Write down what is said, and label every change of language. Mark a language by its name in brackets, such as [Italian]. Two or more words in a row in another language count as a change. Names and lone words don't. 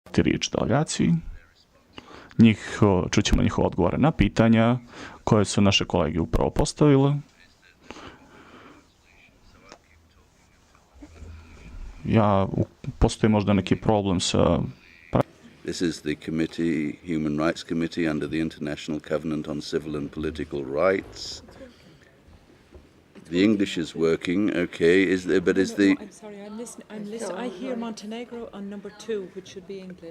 [Serbian] riječ delegaciji. Čućemo njihove odgovore na pitanja koje su naše kolege upravo postavile. Postoji možda neki problem sa... [English] This is the committee, Human Rights Committee, under the International Covenant on Civil and Political Rights. The English is working, okay. Is the? I'm sorry, I'm listening. I hear Montenegro on number 2, which should be English.